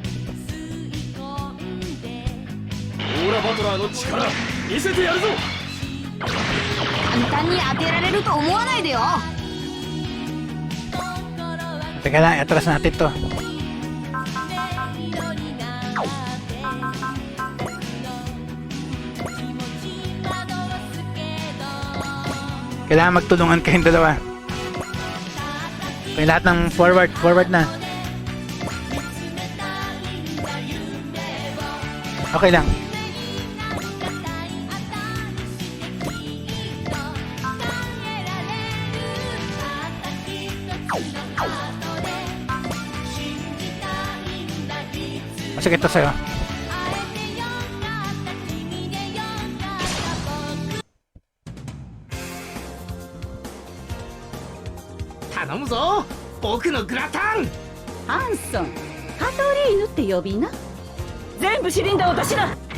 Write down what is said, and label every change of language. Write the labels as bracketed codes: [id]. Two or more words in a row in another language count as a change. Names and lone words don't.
[ja] オーラバトラーの力見せてやるぞ。簡単に当てられると思わないでよ。 [tl] Teka lang, atras natin to. Kailangan magtulungan kayong dalawa. Okay, lahat ng forward na. Okay lang. Sige, ito sa'yo. [ja] 頼むぞ、僕のグラタン。ハンソン、ハトリーヌって呼びな。全部死んだ私だ。